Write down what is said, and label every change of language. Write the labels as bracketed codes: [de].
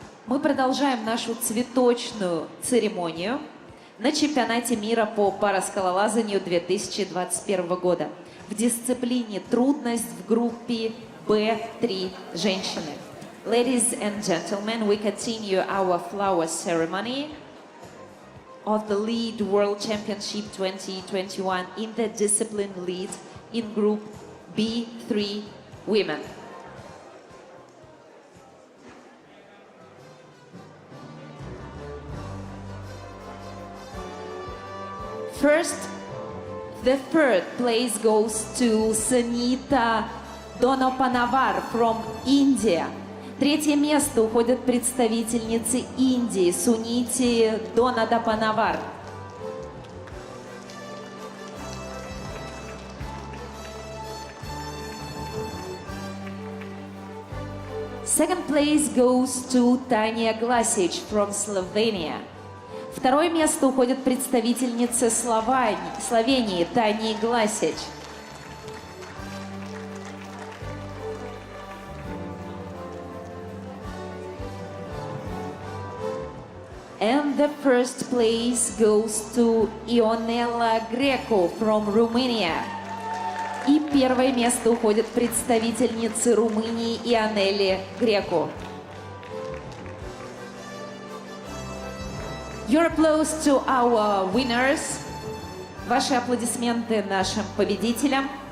[ru] Мы продолжаем нашу цветочную церемонию на чемпионате мира по параскалолазанию 2021 года в дисциплине «Трудность» в группе B3 женщины. [en] Ladies and gentlemen, we continue our flower ceremony of the Lead World Championship 2021 in the discipline lead in group B3 women. First, the third place goes to Sunita Donopanavar from India. [ru] Третье место уходит представительнице Индии Сунити Донадапанавар. [en] Second place goes to Tanya Glasic from Slovenia. [ru] Второе место уходит представительнице Словении Тани Гласич. [en] And the first place goes to Ionela Greco from Romania. [ru] И первое место уходит представительнице Румынии Ионеле Греко. [en] Your applause to our winners. [ru] Ваши аплодисменты нашим победителям.